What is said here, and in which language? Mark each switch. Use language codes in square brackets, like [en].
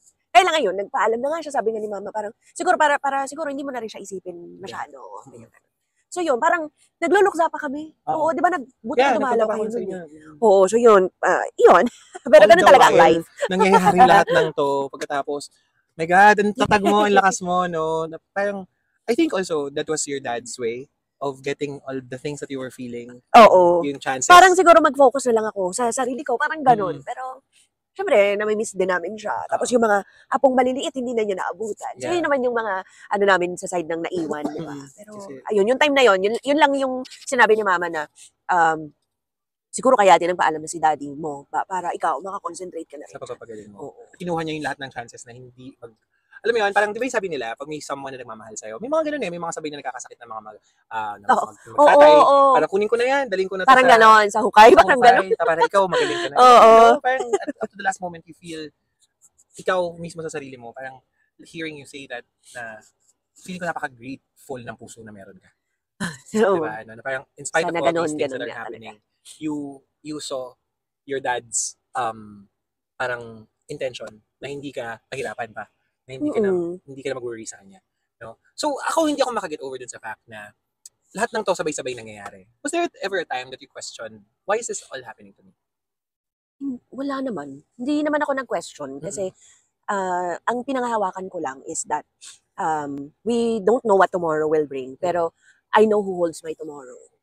[tl] Kaya lang ngayon, nagpaalam na nga siya, sabi nga ni mama, parang, siguro para siguro hindi mo na rin siya isipin masyado. So yun, parang, nagluluksa pa kami. Oo, di ba, buti na dumalaw kayo nun. Oo, so yun, yun. Pero ganun talaga ang life. Nangyayari lahat ng to, pagkatapos, my God, ang tatag mo, ang lakas mo, no? [en] Parang, I think also, that was your dad's way of getting all the things that you were feeling. [tl] Oo. Yung chances. Parang siguro mag-focus na lang ako sa sarili ko, parang ganun. Pero, syempre, namimiss din namin siya. Tapos yung mga apong maliliit, hindi na niya naabutan. So, yun naman yung mga, namin sa side ng naiwan, di ba? Pero, ayun, yung time na yun lang yung sinabi ni mama na, siguro kaya din nagpaalam na si daddy mo, para ikaw, makakonsentrate ka na rin. Sa pagpapagaling mo. Kinuha niya yung lahat ng chances na hindi alam mo yun, parang di ba yung sabi nila, pag may someone na nagmamahal sa'yo, may mga ganun may mga sabay na nakakasakit na mga magtatay. Parang kunin ko na yan, daling ko na parang ganon, sa hukay, parang ganon. Para ikaw magaling ka na. Parang [en] up to the last moment, you feel, [tl] ikaw mismo sa sarili mo, parang [en] hearing you say that, [tl] na feeling ko napaka-grateful ng puso na meron ka. Diba? [en] Na parang, in spite of all these things that are happening, you saw your dad's [tl] parang intention na hindi ka pahirapan pa. Hindi ka na mag-worry sa kanya. No? So, hindi ako makaget over dun sa fact na lahat ng to sabay-sabay nangyayari. [en] Was there ever a time that you questioned, why is this all happening to me? [tl] Wala naman. Hindi naman ako nag-question kasi ang pinanghahawakan ko lang [en] is that we don't know what tomorrow will bring, pero I know who holds my tomorrow.